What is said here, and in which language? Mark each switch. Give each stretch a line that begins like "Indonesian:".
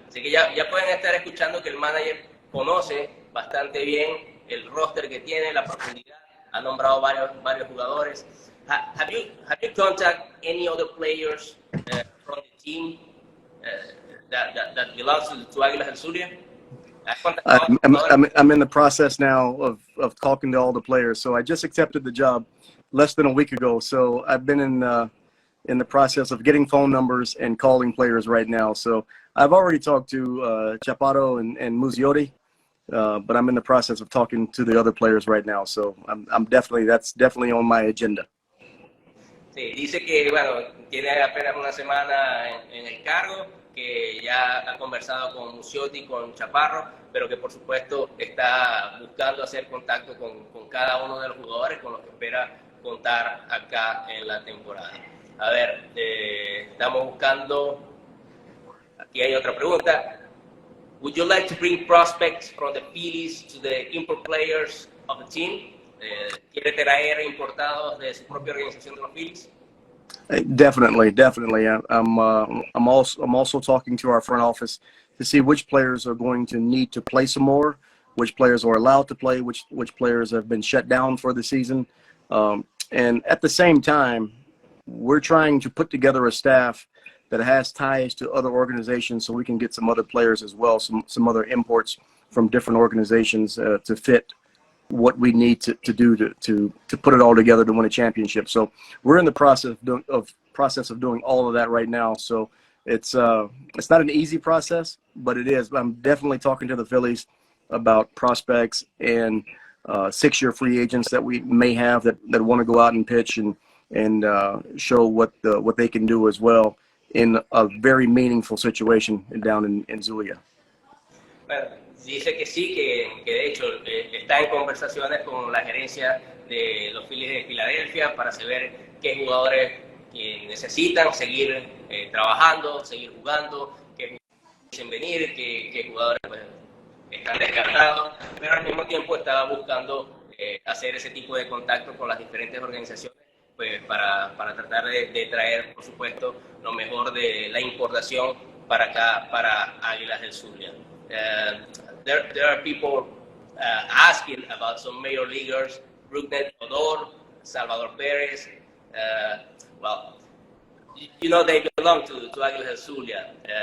Spanish: Así que ya pueden estar escuchando que el manager conoce bastante bien el roster que tiene, la profundidad, ha nombrado varios jugadores.
English: Have you contacted any other players from the team that belongs to Águilas del Zulia? I'm in the process now of talking to all the players. So I just accepted the job less than a week ago. So I've been in the process of getting phone numbers and calling players right now. So I've already talked to Chaparro and Musiotti, but I'm in the process of talking to the other players right now. So that's definitely on my agenda.
Spanish: Sí, dice que bueno, tiene apenas una semana en el cargo, que ya ha conversado con Musiotti, con Chaparro, pero que por supuesto está buscando hacer contacto con cada uno de los jugadores con los que espera contar acá en la temporada. A ver, estamos buscando, aquí hay otra pregunta.
English: Would you like to bring prospects from the Phillies to the import players of the team?
Spanish: ¿Quiere traer importados de su propia organización de los Phillies?
English: Definitely. I'm also talking to our front office to see which players are going to need to play some more, which players are allowed to play, which players have been shut down for the season, and at the same time, we're trying to put together a staff that has ties to other organizations, so we can get some other players as well, some other imports from different organizations to fit what we need to do to put it all together to win a championship. So we're in the process of doing all of that right now. So it's not an easy process, but it is. I'm definitely talking to the Phillies about prospects and 6-year free agents that we may have that want to go out and pitch and show what they can do as well in a very meaningful situation down in Zulia.
Spanish: Bueno, dice que sí, que de hecho está en conversaciones con la gerencia de los Phillies de Filadelfia para saber qué jugadores necesitan seguir trabajando, seguir jugando, qué dicen venir, qué jugadores pues, están descartados, pero al mismo tiempo estaba buscando hacer ese tipo de contacto con las diferentes organizaciones pues, para tratar de traer, por supuesto, lo mejor de la importación para acá, para Águilas del Zulia.
English: There are people asking about some major leaguers, Brugnet Odor, Salvador Perez. Well, you know they belong to Águilas del Zulia.